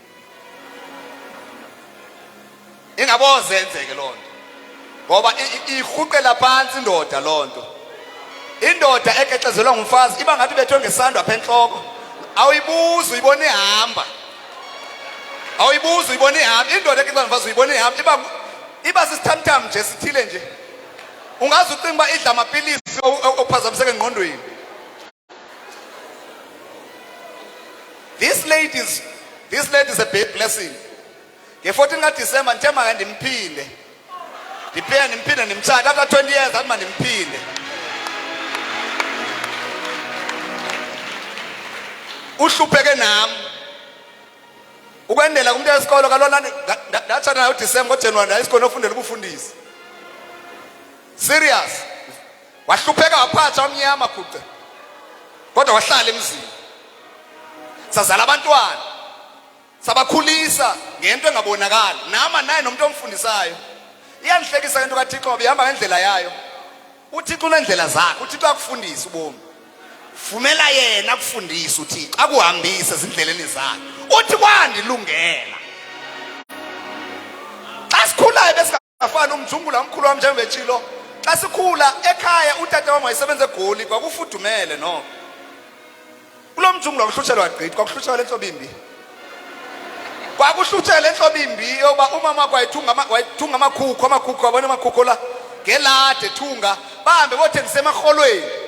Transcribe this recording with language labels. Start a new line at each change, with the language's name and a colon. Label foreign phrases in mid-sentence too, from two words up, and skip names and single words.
Xhosa: ingaboze enzeke lonto ngoba ihuqela phansi indoda lonto indoda ekexezelwa ngumfazi iba ngathi bethwe ngesandwa apha enhloko awuyibuza uyibona ihamba awuyibuza uyibona ihamba indoda ekexezelwa ngumfazi uyibona ihamba iba sisithamtham nje sithile nje ungazi ucinga uba idla amapilisi okuphazamiseka engqondweni.
English: This lady is a big blessing.
Xhosa: Nge-14 December ngithe maka ndimphinde ndimphinde ndimthathe
English: after 20 years
Xhosa: athi mandimphinde uhlupheke nami ukwendela kumuntu wesikolo kalona ndathana nayo December ngoJanuary ndayisikolo ofundela ubufundisi serious wahlupheka waphatha omnyama kude kodwa wahlala emzini sazala abantwana sabakhulisa ngento engabonakala nama naye nomuntu omfundisayo iyandihlekisa into kaThixo behamba ngendlela yayo uThixo unendlela zakhe uThixo akufundisa ubomi vumela yena akufundisa uThixo akuhambise ezindleleni zakhe uthi kwandilungela xa sikhulayo besingafana umjungula omkhulu wami njengobetshilo xa sikhula ekhaya utata wami wayesebenza eGoli kwakufudumele no kulo mjungula kwakuhlutshelwa gqithi kwakuhlutshelwa lenhlobo imbi kwakuhluthela enhlobo imbi yoba umama wayethunga amakhukhu wabona amakhukhu la ngelade ethunga bahambe bothengisa emarholweni